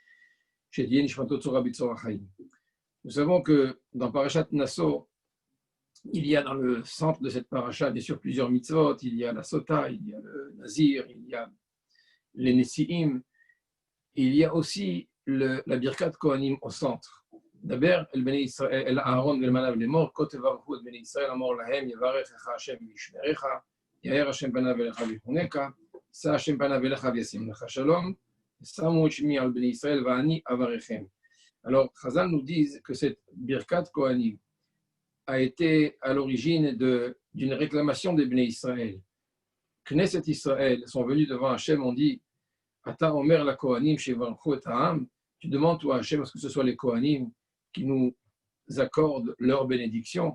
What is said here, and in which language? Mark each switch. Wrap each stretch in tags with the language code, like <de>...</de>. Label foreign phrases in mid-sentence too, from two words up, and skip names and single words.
<fr>Nous savons que dans Parashat Nasso, il y a dans le centre de cette paracha, bien sûr, plusieurs mitzvot. Il y a la sota, il y a le nazir, il y a les nesiim. Il y a aussi la</fr> <he>ברכת כהנים</he> <fr>au centre. D'abord,</fr> <he>אל אהרן ואל בניו לאמר כה תברכו את בני ישראל אמור להם יברכך השם וישמרך יאר השם פניו אליך ויחנך ישא השם פניו אליך וישם לך שלום שמו שמי על בני ישראל ואני אברכם.</he> <fr>Alors, Chazal nous dit que cette</fr> <he>ברכת כהנים</he> <fr>a été à l'origine d'une réclamation des</fr> <he>בני ישראל. כנסת ישראל</he> <fr>sont venus devant Hachem, on dit</fr> <he>אתה אומר לכהנים שיברכו את העם.</he> <fr>Tu demandes toi Hachem, est-ce que ce soit les Kohanim qui nous accordent leur bénédiction?</fr>